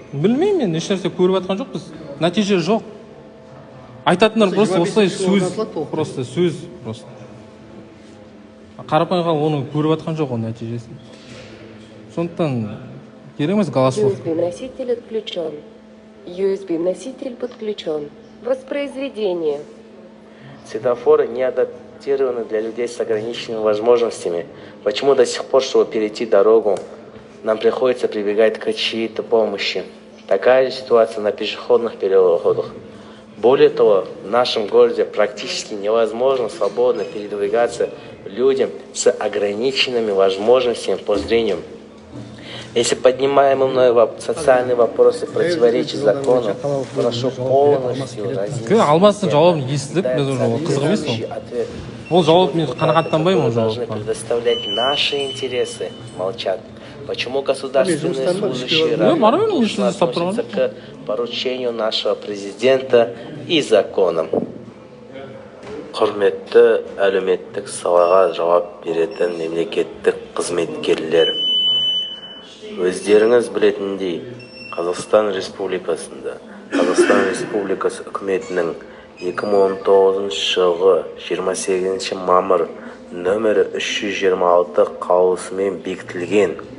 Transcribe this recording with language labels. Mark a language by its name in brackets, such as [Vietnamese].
[Kazakh] Білмеймін мен, ешнәрсе көріп жатқан жоқпыз. Нәтиже жоқ. Айтатындар просто осылай сөз, просто сөз. Қарапайым халық оны көріп жатқан жоқ оның нәтижесін. Сондықтан керек емес голослов. [Russian] USB-носитель отключен. USB-носитель подключен. Воспроизведение. Светофоры не адаптированы для людей с ограниченными возможностями. Почему до сих пор, чтобы перейти дорогу, нам приходится прибегать к чьей-то помощи? Такая же ситуация на пешеходных переходах. Более того, в нашем городе практически невозможно свободно передвигаться людям с ограниченными возможностями по зрению. Если поднимаемые мной социальные вопросы противоречат закону, прошу полностью разъяснить. [Kazakh] Алмастың жауабын естідік, біз уже қызық емес ол. Ол жауап мен қанағаттанбаймын ол жауапқа. [Russian] Должны предоставлять наши интересы, молчат. Почему государственные служащие равнодушно относятся к поручению нашего президента и законам? [Kazakh] Құрметті әлеуметтік салаға жауап беретін мемлекеттік қызметкерлер. Өздеріңіз білетіндей, Қазақстан Республикасында, Қазақстан Республикасы үкіметінің 2019 жылғы 28 мамыр нөмірі 326 қаулысымен бекітілген